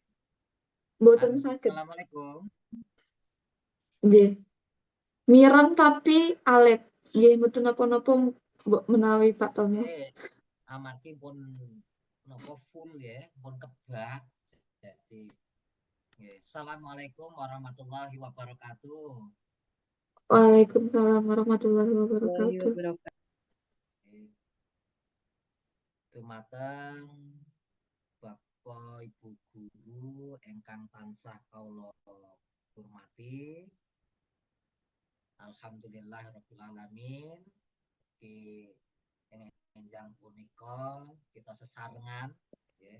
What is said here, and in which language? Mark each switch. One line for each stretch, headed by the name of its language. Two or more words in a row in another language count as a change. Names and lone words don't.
Javanese: Mboten Halo, saged. Assalamualaikum. Nggih. Mireng tapi alit. Nggih, mboten napa-napa mbok menawi Pak Tomo. Nggih, amargi pun nopo full ya, pun kebak.
Arabic: Jadi السلام عليكم ورحمة الله وبركاته. وعليكم السلام ورحمة الله وبركاته.
Javanese: Dumateng Bapak Ibu guru ingkang tansah kawula hormati.
Arabic: الحمد لله رب العالمين.
Javanese: Enjang punika kita sesarengan nggih.